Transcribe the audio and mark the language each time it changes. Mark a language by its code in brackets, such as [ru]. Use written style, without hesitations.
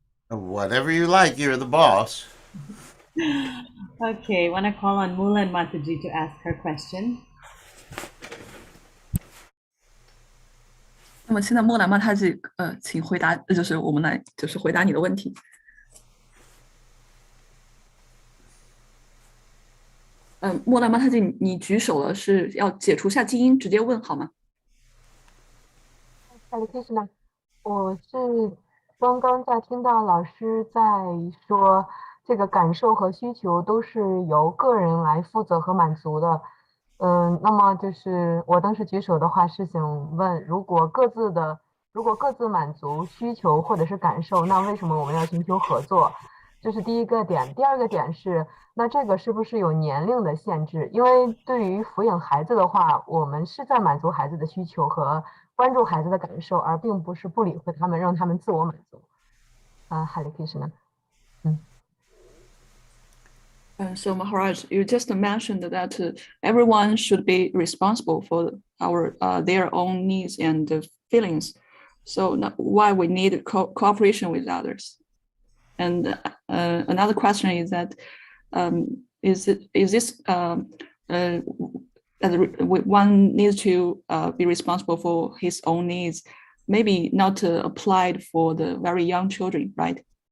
[en] Whatever you like, you're the boss. Okay, want to call on Mula and Mataji to ask her question. [zh] 那么现在莫兰妈她这请回答，就是我们来就是回答你的问题。莫兰妈她你举手了，是要解除下静音，直接问好吗？ Hare Krishna，我是刚刚在听到老师在说，这个感受和需求都是由个人来负责和满足的。那么就是我当时举手的话是想问，如果各自满足需求或者是感受，那为什么我们要寻求合作？这是第一个点。第二个点是，那这个是不是有年龄的限制？因为对于抚养孩子的话，我们是在满足孩子的需求和关注孩子的感受，而并不是不理会他们，让他们自我满足。 [sa] Hare Krishna。 [en] So Maharaj, you just mentioned that everyone should be responsible for their own needs and feelings. So why we need cooperation with others? And another question is that is this that one needs to be responsible for his own needs, maybe not applied for the very young children, right?